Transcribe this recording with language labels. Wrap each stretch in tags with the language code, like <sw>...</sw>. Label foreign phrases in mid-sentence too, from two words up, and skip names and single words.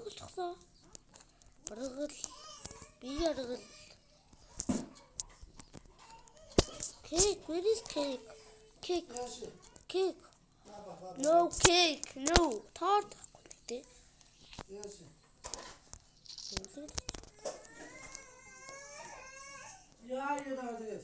<mn>зогсоо. Баргал. Би яргал.</mn> <en>Cake, where is cake? Cake. Cake. No cake. No. Tart. Yes.</en> <mn>Яа яа тэгээд.</mn>